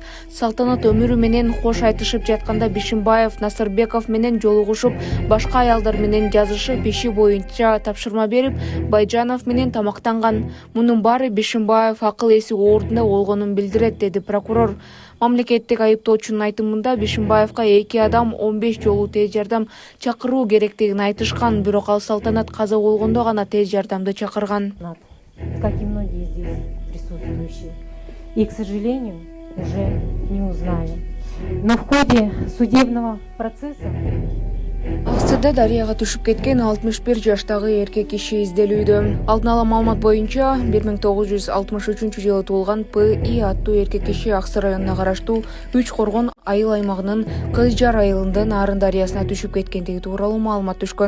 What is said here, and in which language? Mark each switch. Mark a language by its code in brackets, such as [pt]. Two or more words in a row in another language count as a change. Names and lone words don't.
[ky] Салтанат өмүрү менен кош айтышып жатканда Бишимбаев Насырбеков менен жолугушуп, башка аялдар менен жазышып, иши боюнча тапшырма берип, Байжанов менен тамактанган. Мунун баары Бишимбаев акыл эси ордунда болгонун билдирет, деди прокурор. Мамлекеттик айыптоочунун айтымында Бишимбаевка 2 адам 15 жолу тез жардам чакыруу керектигин айтышкан, бирок ал Салтанат каза болгондо гана тез жардамды чакырган. [ru] Как и многие здесь присутствующие. И, к сожалению, уже не узнаем. Но в ходе судебного процесса [ky] Аксыда дарыяга түшүп кеткен 61 жаштагы эркек киши изделүүдө. Алдын ала маалымат боюнча 1963 жылы туулган П.И. аттуу эркек киши Аксы районуна караштуу 3 Коргон айыл аймагынын Кыз Жар айылынын Арын дарыясына түшүп кеткендиги тууралуу маалымат түшкөн.